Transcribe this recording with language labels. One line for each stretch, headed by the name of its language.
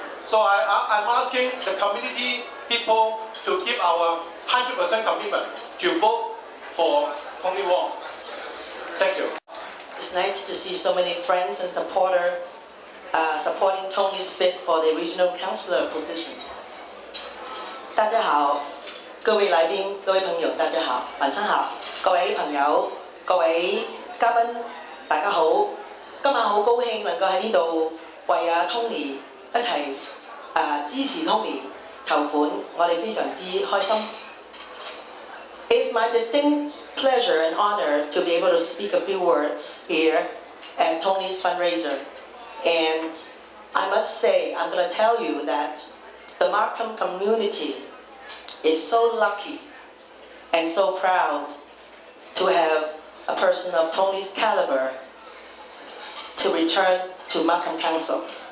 English: So I'm asking the community people to give our 100% commitment to vote for Tony Wong. Thank you. It's nice to see so many friends and supporters supporting Tony's bid for the regional councillor position.
Cantonese: 大家好，各位来宾、各位朋友，大家好，晚上好，各位朋友、各位嘉賓，大家好。今晚好高興能夠喺呢度為Tony 一齊支持 Tony 籌款，我哋非常之開心。
English: It's my distinct pleasure and honor to be able to speak a few words here at Tony's fundraiser. And I must say, I'm going to tell you that the Markham community is so lucky and so proud to have a person of Tony's caliber to return to Markham Council.